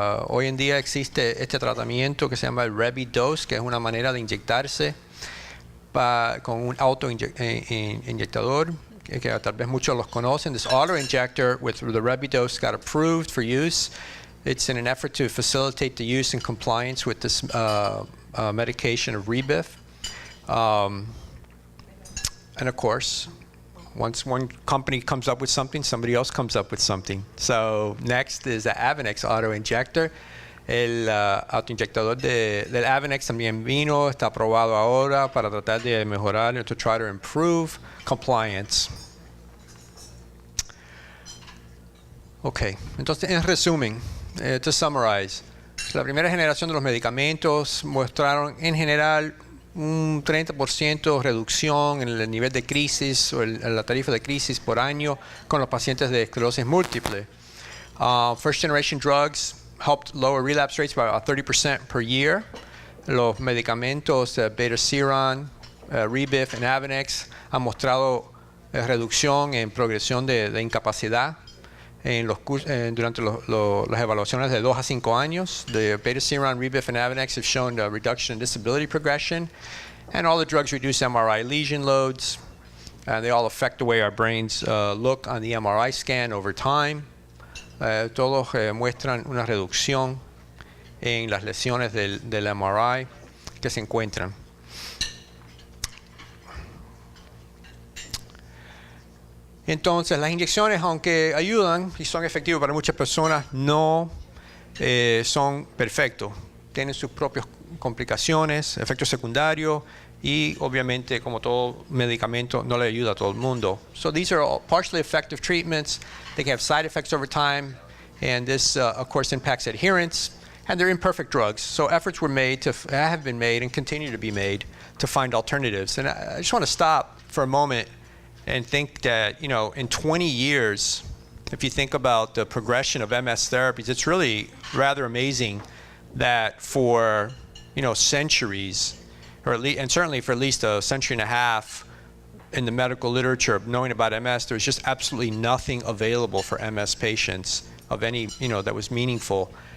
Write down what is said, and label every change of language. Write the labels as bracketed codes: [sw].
[es] Hoy en día existe este tratamiento que se llama el Rebidose, que es una manera de inyectarse con un autoinyectador, que tal vez muchos los conocen. [en] This autoinjector with the Rebidose got approved for use It's in an effort to facilitate the use and compliance with this medication of Rebidose. And of course, once one company comes up with something, somebody else comes up with something. So next is the Avonex autoinjector. [es] El autoinyectador del Avonex también vino, está aprobado ahora para tratar de mejorar, [en] to try to improve compliance. [es] Ok, entonces en resumen, [en] to summarize, [es] la primera generación de los medicamentos mostraron en general un 30% reducción en el nivel de crisis o la tarifa de crisis por año con los pacientes de esclerosis múltiple. [en] First generation drugs helped lower relapse rates by about 30% per year. [es] Los medicamentos Betaseron, Rebidose y Avonex han mostrado reducción en progresión de incapacidad durante las evaluaciones de 2 a 5 años. [en] The Betaseron, Rebidose, and Avonex have shown a reduction in disability progression, and all the drugs reduce MRI lesion loads, and they all affect the way our brains look on the MRI scan over time. [es] Todos muestran una reducción en las lesiones del MRI que se encuentran. Entonces, las inyecciones, aunque ayudan y son efectivas para muchas personas, no son perfectos. Tienen sus propias complicaciones, efectos secundarios y, obviamente, como todo medicamento, no le ayuda a todo el mundo. [en] So these are all partially effective treatments. They can have side effects over time, and this, of course, impacts adherence. And they're imperfect drugs. So efforts were made have been made and continue to be made to find alternatives. And I just want to stop for a moment and think that, you know, in 20 years, if you think about the progression of MS therapies, it's really rather amazing that for, you know, centuries, or at least, and certainly for at least a century and a half in the medical literature of knowing about MS, there's just absolutely nothing available for MS patients of any, you know, that was meaningful.